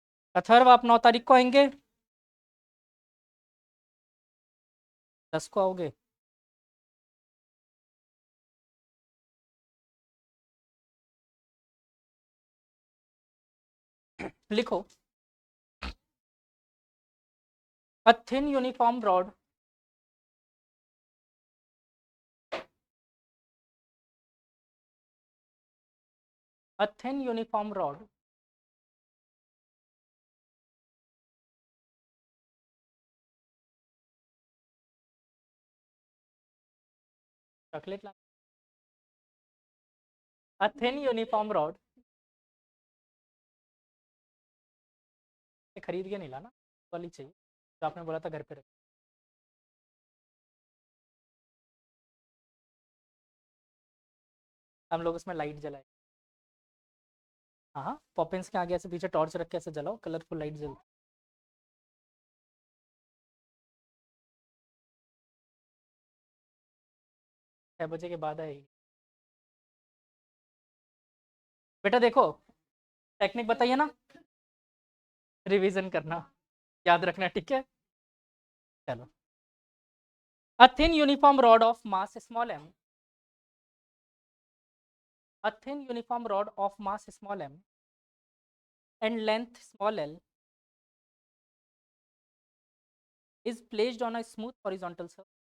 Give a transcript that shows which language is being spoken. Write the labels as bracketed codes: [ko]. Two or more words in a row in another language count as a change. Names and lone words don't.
[hi] अथर्व आप 9 तारीख को आएंगे? 10 को आओगे? लिखो। [en] A thin uniform rod, a thin uniform rod चॉकलेट ला। A thin uniform rod [hi] खरीद के नहीं लाना, वाली चाहिए जो आपने बोला था घर पे रख। हम लोग उसमें लाइट जलाए। हाँ हाँ, पॉपिंस के आगे ऐसे पीछे टॉर्च रख के ऐसे जलाओ, [en] colorful light [hi] जल। 6 बजे के बाद आएगी। बेटा देखो, टेक्निक बताइए ना, रिवीजन करना, याद रखना, ठीक है? चलो। [en] A thin uniform rod of mass small m, a thin uniform rod of mass small m and length small l is placed on a smooth horizontal surface.